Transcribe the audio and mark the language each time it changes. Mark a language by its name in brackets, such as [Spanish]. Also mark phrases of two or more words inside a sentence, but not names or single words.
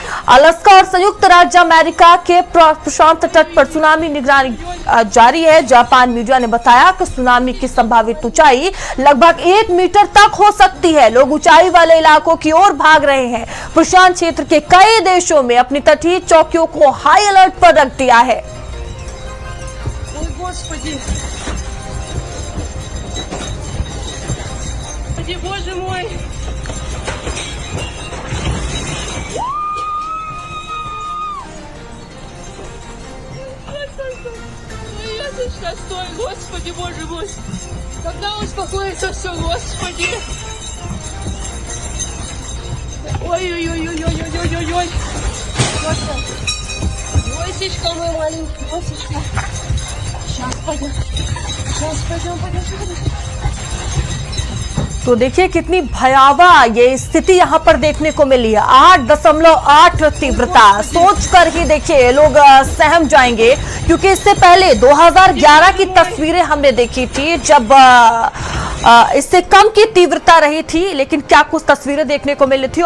[Hindi] अलास्का और संयुक्त राज्य अमेरिका के प्रशांत तट पर सुनामी निगरानी जारी है। जापान मीडिया ने बताया कि सुनामी की संभावित ऊंचाई लगभग 1 मीटर तक हो सकती है। लोग ऊंचाई वाले इलाकों की ओर भाग रहे हैं। प्रशांत क्षेत्र के कई देशों में अपनी तटीय चौकियों को हाई अलर्ट पर रख दिया है। [Russian] Боже мой! Стой, Господи, Боже мой! Когда успокоится все, Господи! Ой-ой-ой-ой-ой-ой-ой-ой! Лосечка мой маленький, Лосечка! Сейчас пойдем, пойдем. [Hindi] तो देखिए कितनी भयावह ये स्थिति यहाँ पर देखने को मिली है। 8.8 तीव्रता, सोच कर ही देखिए लोग सहम जाएंगे, क्योंकि इससे पहले 2011 की तस्वीरें हमने देखी थी, जब इससे कम की तीव्रता रही थी, लेकिन क्या कुछ तस्वीरें देखने को मिली थी।